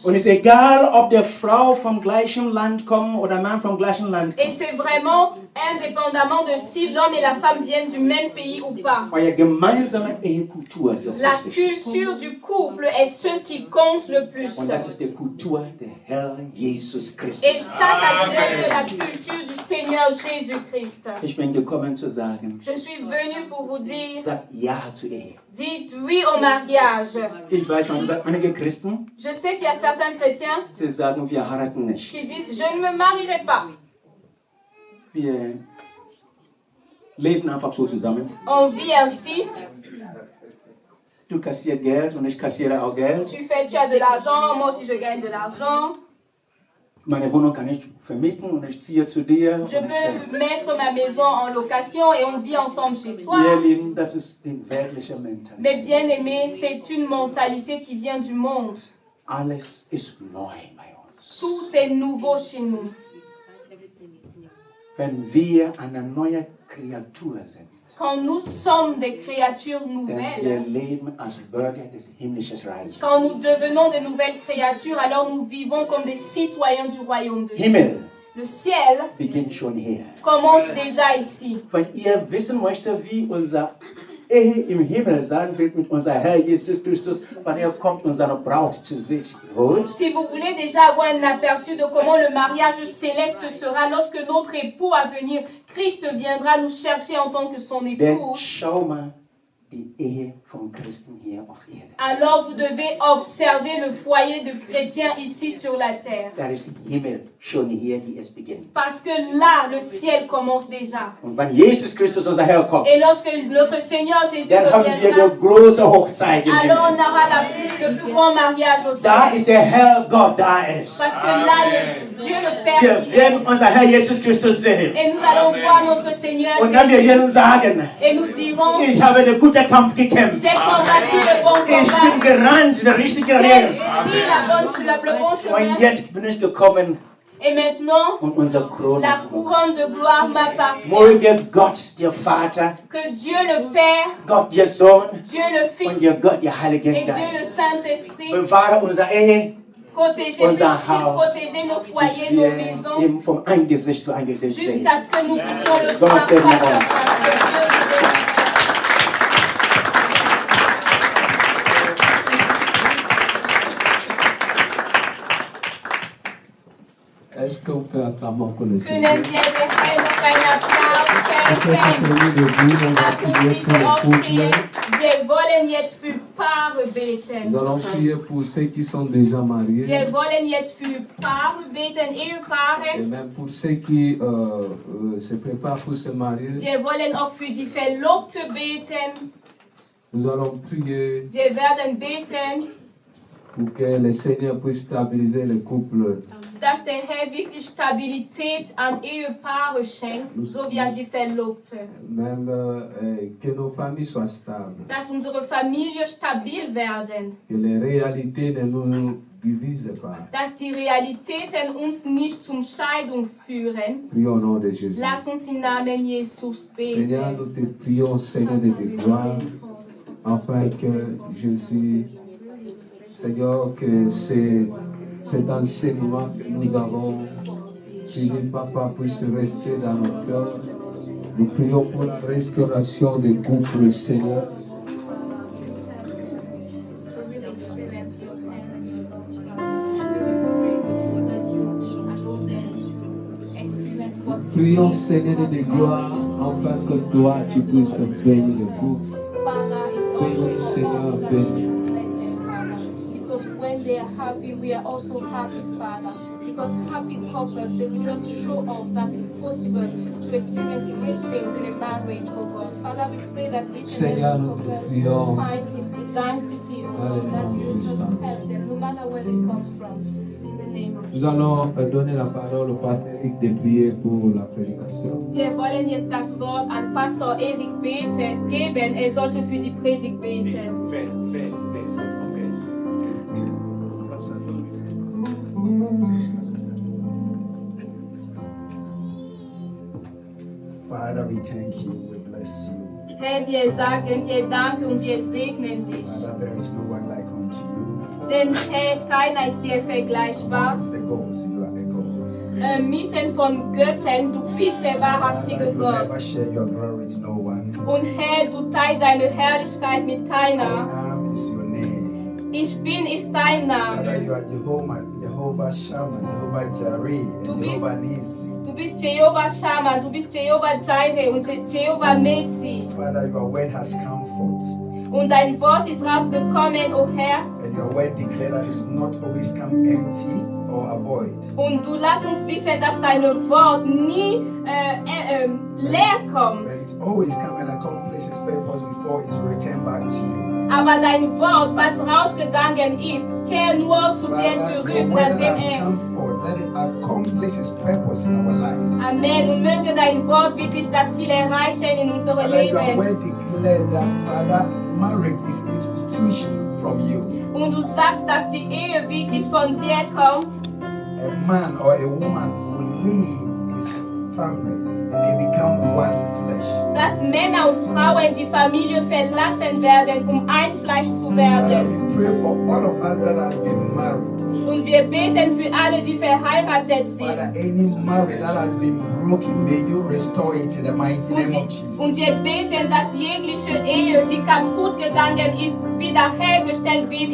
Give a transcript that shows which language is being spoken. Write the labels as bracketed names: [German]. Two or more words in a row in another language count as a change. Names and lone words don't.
[German] Und es ist egal, ob der Frau vom gleichen Land kommt oder Mann vom gleichen Land [French] Et [German] kommt. [French] c'est vraiment indépendamment de si l'homme et la femme viennent du même pays ou pas. [German] Eure gemeinsame Ehekultur ist das [French] La [German] Wichtigste. [French] culture du couple est ce qui compte le plus. [German] Und das ist die Kultur der Herr Jesus Christus. [French] Et ça vient de la culture du Seigneur Jésus-Christ. [German] Ich bin gekommen zu sagen, [French] Je suis venu pour vous dire, [German] sag Ja zur Ehe. [French] dites oui au mariage. [German] Ich weiß, einige Christen, [French] Je sais qu'il y a certains chrétiens [German] sie sagen, wir heiraten nicht. [French] qui disent, je ne me marierai pas. [German] Wir leben einfach so zusammen. [French] On vit ainsi, [German] Du kassierst Geld und ich kassiere auch Geld. [French] tu as de l'argent, moi aussi je gagne de l'argent. [German] Meine Wohnung kann ich vermieten und ich ziehe zu dir. [French] Je peux mettre ma maison en location et on vit ensemble chez [German] Ihr [French] toi. [German] Lieben, das ist die weltliche Mentalität. [French] Mais bien aimé, c'est une mentalité qui vient du monde. [German] Alles ist neu bei uns. [French] Tout est nouveau chez nous. [German] Wenn wir eine neue Kreatur sind, [French] Quand nous sommes des créatures [German] denn wir [French] nouvelles, [German] leben als Bürger des himmlischen Reiches. [French] quand nous devenons de nouvelles créatures, alors nous vivons comme des citoyens du royaume de Dieu. [German] Himmel [French] Le ciel [German] beginnt schon hier. [French] commence déjà ici. [German] Wenn ihr wissen möchtet, wie unser Ehe im Himmel sein wird mit unser Herr Jesus Christus, wenn er kommt und seine Braut zu sich holt, [French] Si vous voulez déjà avoir un aperçu de comment le mariage céleste sera lorsque notre époux à venir, Christ viendra nous chercher en tant que son [German] denn [French] époux, [German] schau mal die Ehe von Christen hier auf Erden. [French] alors vous devez observer le foyer de chrétiens ici sur la terre. [German] Da ist Himmel schon hier, wie es beginnt. [French] Parce que là, le ciel commence déjà. [German] Und wenn Jesus Christus unser Herr kommt, [French] Et lorsque notre Seigneur Jésus [German] dann haben wir [French] reviendra, [German] die große Hochzeit im [French] alors on [German] Himmel. [French] aura le plus grand mariage au [German] Da [French] ciel. [German] ist der Herr Gott da ist. [French] Parce que là, Dieu le Père [German] Wir [French] y est. [German] werden unser Herr Jesus Christus sehen. [French] Et nous allons voir notre Seigneur [German] Und dann wir [French] Jésus. [German] werden sagen, [French] Et nous dirons, [German] ich habe den guten Kampf gekämpft. [French] j'ai combattu le bon [German] Ich bin [French] combat. [German] gerannt, der richtige [French] J'ai [German] Rennen. [French] pris le bon [German] Und [French] chemin. [German] jetzt bin ich gekommen [French] Et maintenant, [German] und unser Krone. [French] la couronne de gloire m'appartient. [German] Möge Gott, der Vater, [French] Que Dieu le Père, [German] Gott, der Sohn [French] Dieu le [German] und [French] Fils [German] der Gott, der Heilige [French] et Dieu le [German] Geist [French] Saint-Esprit [German] bewahre unsere Ehe, [French] protéger, [German] unser Haus, [French] protéger nos [German] bis [French] foyers, nos [German] wir [French] maisons, [German] ihm vom Angesicht zu Angesicht sehen. [French] jusqu'à ce que nous puissions le [German] Gott [French] voir [German] segne [French] face à [German] uns. [French] face. Que Dieu nous bénisse. Est-ce qu'on peut acclamer encore le [German] Können wir [French] Seigneur? [German] den Herrn noch einen Applaus [French] Est-ce que c'est [German] schenken? [French] permis de dire, on va [German] Lass uns [French] prier [German] bitte [French] pour le [German] aufstehen. [French] couple. [German] Wir wollen jetzt für Paare beten. [French] Nous allons prier pour ceux qui sont déjà mariés. [German] Wir wollen jetzt für Paare beten, [French] Et [German] Ehepaare. [French] même pour ceux qui se préparent pour se marier, [German] Wir wollen auch für die Verlobte beten. [French] nous allons prier [German] Wir werden beten, [French] pour que le Seigneur puisse stabiliser le couple. [German] dass der Herr wirklich Stabilität an Ehepaare schenkt, so wie an die Verlobte. [French] Même que nos familles soient stables. [German] Dass unsere Familie stabil werden. [French] Que les réalités ne nous divisent pas. [German] Dass die Realitäten uns nicht zum Scheidung führen. [French] Prions au nom de Jésus. [German] Lass uns im Namen Jesus [French] Seigneur, nous [German] beten. [French] te prions, Seigneur de gloire, afin que Jésus, Seigneur, que cet enseignement que nous avons suivi, Papa, puisse rester dans nos cœurs. Nous prions pour la restauration des couples, Seigneur. Prions, Seigneur de gloire, afin que toi, tu puisses bénir le couple. Bénis, Seigneur, bénis. [English] Because when they are happy, we are also happy, Father. Because happy couples, they will just show us that it's possible to experience great things in a marriage, oh God. Father, we pray that each and [French] Seigneur, [English] every [French] nous te [English] couple [French] prions. [English] find his identity, oh God, that you will just help them, no matter where it comes from. In the name of [French] Nous allons donner la parole au pasteur Eric de prier pour la prédication. [German] Wir wollen jetzt das Wort an Pastor Erik geben. Er sollte für die Predigt beten. [English] Father, we thank you, we bless you. [German] Herr, wir sagen dir Danke und wir segnen dich. [English] Father, there is no one like unto you. [German] Denn Herr, keiner ist dir vergleichbar. [English] Amongst the gods, you are a God. [German] Mitten von Göttern, du bist der wahrhaftige [English] You [German] Gott. [English] never share your glory with no one. [German] Und Herr, du teilst deine Herrlichkeit mit [English] I [German] keiner. [English] am is your name. [German] Ich bin ist dein [English] Father, [German] Name. [English] you are Jehovah Shammah, Jehovah Jireh, [German] Du [English] and [German] bist- [English] Jehovah Nisi. [German] Du bist Jehovah Shammah, du bist Jehovah Jireh und Jehovah Messi. [English] Father, your word has come forth. [German] Und dein Wort ist rausgekommen, o Herr. [English] And your word declared that it's not always come empty or void. [German] Und du lass uns wissen, dass dein Wort nie leer kommt. [English] But it always come and accomplish its purpose before it's returned back to you. [German] Aber dein Wort, was rausgegangen ist, kehrt nur zu dir [English] Father, [German] zurück, [English] your word [German] nachdem [English] has come forth. Let it accomplish its purpose in our life. Amen. [German] Und möge dein Wort wirklich das Ziel erreichen in unserem [English] Father, your [German] Leben. [English] word declared that, Father, marriage is institution from you. [German] Und du sagst, dass die Ehe wirklich von dir kommt. [English] A man or a woman will leave his family and they become one flesh. [German] Dass Männer und Frauen die Familie verlassen werden, ein Fleisch zu [English] Father, [German] werden. [English] we pray for all of us that have been married. [German] Und wir beten für alle, die verheiratet sind. [English] Father, any marriage that has been broken, may you restore it in the mighty name of Jesus. [German] Und wir beten, dass jegliche Ehe, die kaputt gegangen ist, wiederhergestellt wird im